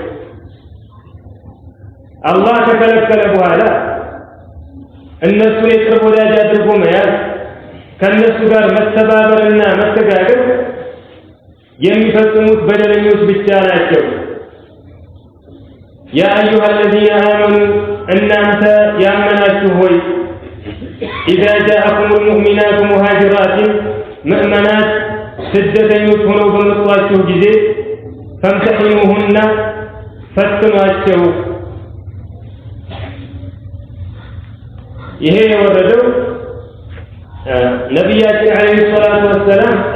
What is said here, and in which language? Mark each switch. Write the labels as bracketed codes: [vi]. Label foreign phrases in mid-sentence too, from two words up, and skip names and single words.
[am] አላህ ከከለከለ በኋላ እነሱን የቅርብ ወዳጅ አድርጎ መያዝ ከነሱ ጋር መተባበርና መተጋገር የሚፈጽሙት በደለኞች ብቻ ናቸው። [ar] يا أيها الذين آمنوا [am] እናንተ ያመናችሁ ሆይ [ar] إذا جاءكم المؤمنات مهاجرات مؤمنات [am] ስደተኞች ሆነው በመጣችሁ ጊዜ ፈምተሂኑሁና ፈትኗቸው። ይሄ የወረደው ነቢያችን [ar] عليه الصلاة والسلام